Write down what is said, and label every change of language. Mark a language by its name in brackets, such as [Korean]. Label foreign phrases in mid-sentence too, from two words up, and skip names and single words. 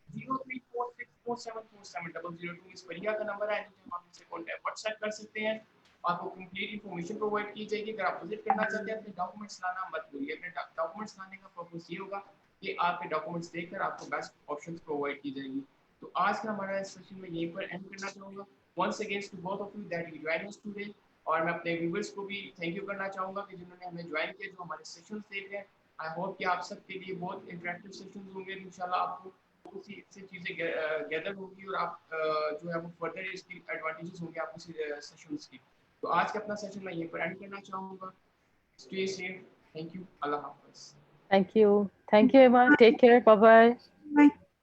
[Urdu] 034647470002 اس پریکشا کا نمبر ہے، جسے آپ ہم سے [English] contact WhatsApp [Urdu] کر سکتے ہیں. آپ کو [English] complete information [Urdu] پرووائیڈ کی جائے گی۔ اگر آپ وزٹ کرنا چاہتے ہیں اپنے ڈاکیومنٹس لانا مت بھولیے. اپنے ڈاکیومنٹس لانے کا پرپز یہ ہوگا کہ آپ کے ڈاکیومنٹس دیکھ کر آپ کو [English] best options [Urdu] پرووائیڈ کی جائیں گی. تو آج کا ہمارا سیشن میں یہیں پر اینڈ کرنا چاہوں گا. [English] once again to both of you that you join us today, [Urdu] اور میں اپنے ویوورز کو بھی [English] thank you [Urdu] کرنا چاہوں گا کہ جنہوں نے ہمیں جوائن کیا، جو ہمارے سیشنز دیکھ رہے ہیں. [English] I hope [Urdu] کہ آپ سب کے لیے بہت [English] interactive sessions [Urdu] ہوں گے۔ ان شاء اللہ آپ کو بہت سی اس سے چیزیں گیدر ہوں گی اور آپ جو ہے وہ فردر اس کی ایڈوانٹیجز ہوں گے آپ کو سیشنز کی. تو آج کا اپنا سیشن میں یہیں پر اینڈ کرنا چاہوں گا. [English] stay safe, thank you, [Urdu] اللہ حافظ. [English] Thank you, Emma. Take care. Bye bye. Bye.